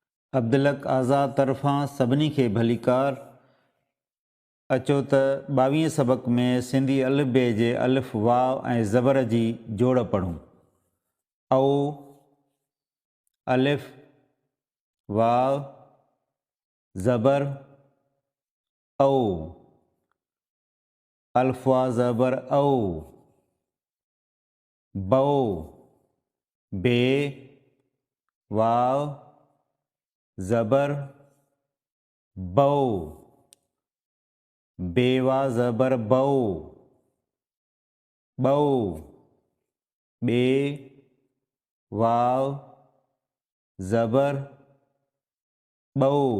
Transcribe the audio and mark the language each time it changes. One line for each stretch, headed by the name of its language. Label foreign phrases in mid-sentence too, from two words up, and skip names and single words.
Sindhi: अब्दुलक आज़ाद तरफ़ां सभिनी खे भलीकार। अचो त 22 सबक़ में सिंधी अलिफ बे जे अलिफ वाव ऐं ज़बर जी जोड़ पढ़ूं। औ अलिफ वाव ज़बर औ, अल्फ वा ज़बर औ, बौ बे वाव ज़बर बौ, बेवा ज़बर बौ, बौ बे वाव ज़बर बौ,